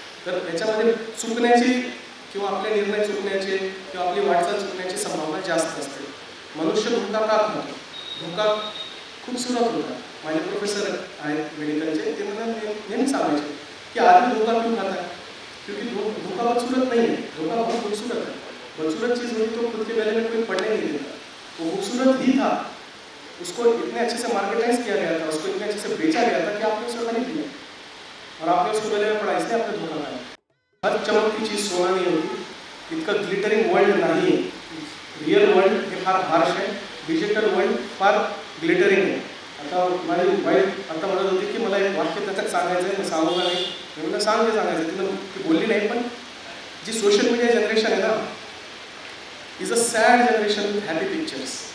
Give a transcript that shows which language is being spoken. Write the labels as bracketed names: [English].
[Marathi] तर त्याच्यामध्ये चुकण्याची किंवा आपले निर्णय चुकण्याचे किंवा आपली वाटचाल चुकण्याची संभावना जास्त असते. मनुष्य धोका का खातो? धोका खूप सुरुवात होता. माझे प्रोफेसर आहेत मेडिकलचे, ते मला नेहमी सांगायचे की [Hindi] आदमी धोका क्यों खाता है? क्योंकि धोखा बदसूरत नहीं है, धोखा बहुत खूबसूरत है. बदसूरत चीज़ हुई तो खुद के गले में कोई पड़ने नहीं देता. वो खूबसूरत ही था, उसको इतने अच्छे से मार्केटाइज किया गया था, उसको इतने अच्छे से बेचा गया था कि आपने उसे खरीद लिया और आपने उसको गले में पड़ा, इसलिए आपने धोखा खाया. हर चमकती चीज़ सोना नहीं होती. [Marathi] इतकं ग्लिटरिंग वर्ल्ड नाही आहे. रिअल वर्ल्ड हे फार हार्श आहे. डिजिटल वर्ल्ड फार ग्लिटरिंग आहे. आता माझी वाईफ आता म्हणत होती की मला एक वाक्य त्याच्यात सांगायचं आहे, मी सांगू का नाही? मी मला सांगायचं. तिनं ती बोलली नाही, पण जी सोशल मीडिया जनरेशन आहे ना, [English] Is a sad generation with happy pictures.